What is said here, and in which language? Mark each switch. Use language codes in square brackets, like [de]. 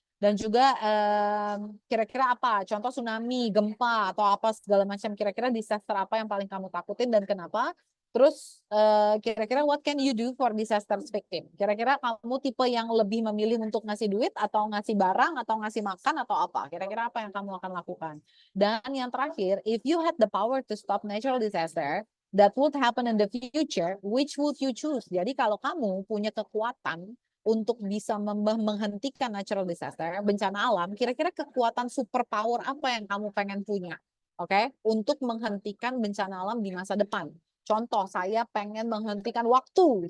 [id] Dan juga kira-kira apa? Contoh tsunami, gempa atau apa segala macam. Kira-kira disaster apa yang paling kamu takutin dan kenapa? Terus kira-kira [en] what can you do for disaster victim? [id] Kira-kira kamu tipe yang lebih memilih untuk ngasih duit atau ngasih barang atau ngasih makan atau apa? Kira-kira apa yang kamu akan lakukan? Dan yang terakhir, [en] if you had the power to stop natural disaster that would happen in the future, which would you choose? [id] Jadi kalau kamu punya kekuatan untuk bisa menghentikan natural disaster, bencana alam, kira-kira kekuatan superpower apa yang kamu pengen punya? Oke, untuk menghentikan bencana alam di masa depan. Contoh, saya pengen menghentikan waktu.